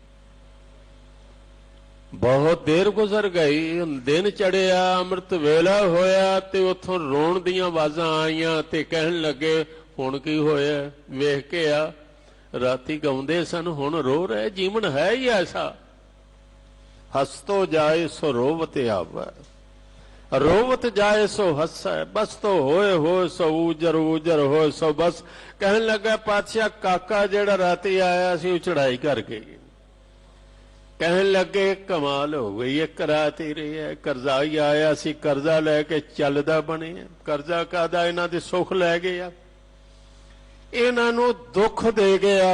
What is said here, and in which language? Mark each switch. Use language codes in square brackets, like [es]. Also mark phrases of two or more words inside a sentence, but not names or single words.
[pa] ਬਹੁਤ ਦੇਰ ਗੁਜ਼ਰ ਗਈ, ਦਿਨ ਚੜ੍ਹਿਆ, ਅੰਮ੍ਰਿਤ ਵੇਲਾ ਹੋਇਆ ਤੇ ਉਥੋਂ ਰੋਣ ਦੀਆਂ ਆਵਾਜ਼ਾਂ ਆਈਆਂ ਤੇ ਕਹਿਣ ਲੱਗੇ ਹੁਣ ਕੀ ਹੋਇਆ? ਵੇਖ ਕੇ ਆ, ਰਾਤੀਂ ਗਾਉਂਦੇ ਸਨ ਹੁਣ ਰੋ ਰਹੇ। ਜੀਵਨ ਹੈ ਹੀ ਐਸਾ, ਹਸ ਤੋ ਜਾਏ ਸੋ ਰੋਵਤ ਆਵੇ, ਰੋਵਤ ਜਾਏ ਸੋ ਹਸੈ, ਬਸ ਤੋ ਹੋਏ ਹੋਏ ਸੋ ਊਜਰ, ਊਜਰ ਹੋਏ ਸੋ ਬਸ। ਕਹਿਣ ਲੱਗਾ ਪਾਤਸ਼ਾਹ ਕਾਕਾ ਜਿਹੜਾ ਰਾਤੀਂ ਆਇਆ ਸੀ ਚੜ੍ਹਾਈ ਕਰ ਗਈ। ਕਹਿਣ ਲੱਗੇ ਕਮਾਲ ਹੋ ਗਈ, ਏਕ ਰਾਤ ਹੀ ਰਹੀ ਹੈ। ਕਰਜ਼ਾਈ ਆਇਆ ਸੀ, ਕਰਜ਼ਾ ਲੈਕੇ ਚਲਦਾ ਬਨੇ। ਕਰਜ਼ਾ ਕਾਦਾ? ਇਨ੍ਹਾਂ ਦੇ ਸੁਖ ਲੈ ਗਿਆ, ਇਨ੍ਹਾਂ ਨੂੰ ਦੁਖ ਦੇ ਗਿਆ।